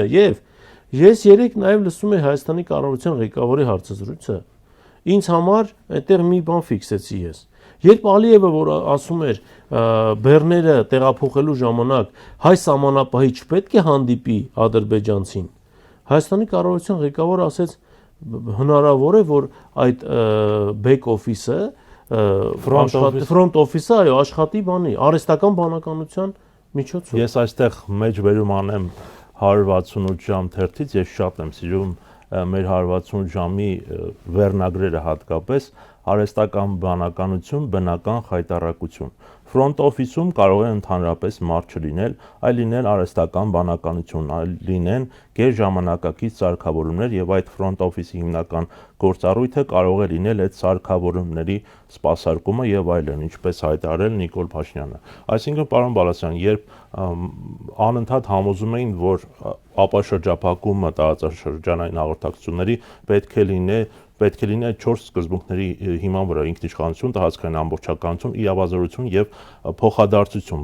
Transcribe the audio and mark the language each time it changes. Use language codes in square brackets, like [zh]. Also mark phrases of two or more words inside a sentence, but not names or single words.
[hy] եւ ես երեք նաեւ լսում եմ Հայաստանի կառավարության ղեկավարի հարցազրույցը։ Ինձ համար այդտեղ մի բան ֆիքսեցի ես։ Երբ Ալիևը որ ասում էր բեռները տեղափոխելու ժամանակ հայ սահմանապահի չպետք է հանդիպի ադրբեջանցին, Հայաստանի կառավարության ղեկավարը ասեց հնարավոր է որ այդ [en] back office- [hy] ը [en] front office- [hy] ը այո աշխատի բանի արհեստական բանականության միջոցով։ Ես այստեղ մեջբերում անեմ 168 ժամ թերթից, ես շատ եմ սիրում մեր 168 ժամի վերնագրերը հատկապես արհեստական բանականություն, բնական խայտառակություն։ [en] Front office- [hy] ում կարող է ընդհանրապես մարդ չլինել, այլ լինել արհեստական բանականություն, այլ լինեն գերժամանակակից սարքավորումներ եւ այդ [en] front office- [hy] ի հիմնական գործառույթը կարող է լինել այդ սարքավորումների սպասարկումը եւ այլն, ինչպես հայտարարել Նիկոլ Փաշինյանը։ Այսինքն, պարոն Բալասյան, երբ անընդհատ համոզում էին, որ ապաշրջափակումը տարածաշրջանային հաղորդակցությունների պետք է լինի այդ 4 սկզբունքների հիման վրա՝ ինքնիշխանություն, տարածքային ամբողջականություն, իրավազորություն եւ փոխադարձություն,